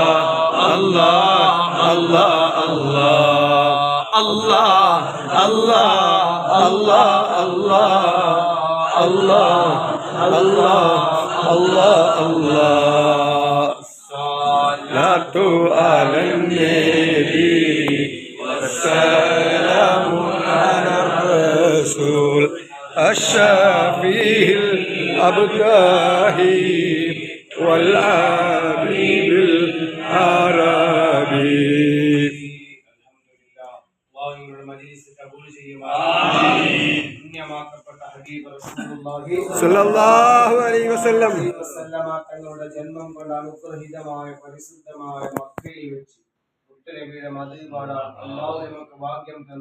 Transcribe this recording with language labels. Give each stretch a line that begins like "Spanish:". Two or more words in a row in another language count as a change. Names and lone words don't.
Arabic: الله الله الله الله الله الله الله الله الله صلاة على النبي والسلام على الرسول الشفيع الأبقاه والعبيد
Malayalam: العربي
Arabic: صلى الله عليه وسلم
Malayalam: തങ്ങളുടെ ജന്മം കൊണ്ട് അനുഗ്രഹീതമായ പരിശുദ്ധമായ മക്കയിൽ വെച്ച് മുത്തുനബിയുടെ മദീന പാടാൻ അല്ലാഹു നമുക്ക് ഭാഗ്യം തന്നു.